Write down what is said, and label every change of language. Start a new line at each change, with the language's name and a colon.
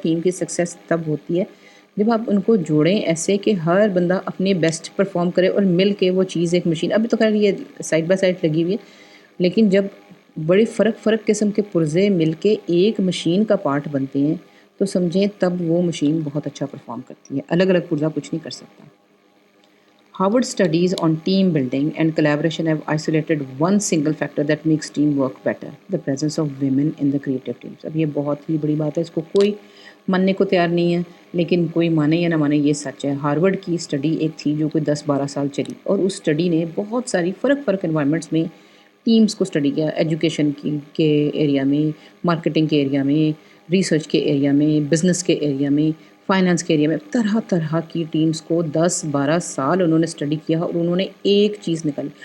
Urdu: Team کی success تب ہوتی ہے جب آپ ان کو جوڑیں ایسے کہ ہر بندہ اپنے بیسٹ پرفارم کرے اور مل کے وہ چیز ایک مشین. ابھی تو خیر یہ سائڈ بائی سائڈ لگی ہوئی ہے، لیکن جب بڑے فرق قسم کے پرزے مل کے ایک مشین کا پارٹ بنتے ہیں تو سمجھیں تب وہ مشین بہت اچھا پرفارم کرتی ہے. الگ الگ پرزہ کچھ نہیں کر سکتا.
English: Harvard studies on team building and collaboration have isolated one single factor that makes teamwork better: the presence of women in the creative teams.
Urdu: اب یہ بہت ہی بڑی بات ہے، اس کو کوئی ماننے کو تیار نہیں ہے، لیکن کوئی مانے یا نہ مانے یہ سچ ہے. ہارورڈ کی اسٹڈی ایک تھی جو کوئی 10-12 سال چلی، اور اس اسٹڈی نے بہت ساری فرق انوائرمنٹس میں ٹیمز کو اسٹڈی کیا. ایجوکیشن کے ایریا میں، مارکیٹنگ کے ایریا میں، ریسرچ کے ایریا میں، بزنس کے ایریا میں، فائنانس کے ایریا میں، طرح کی ٹیمز کو 10-12 سال انہوں نے اسٹڈی کیا، اور انہوں نے ایک چیز نکالی.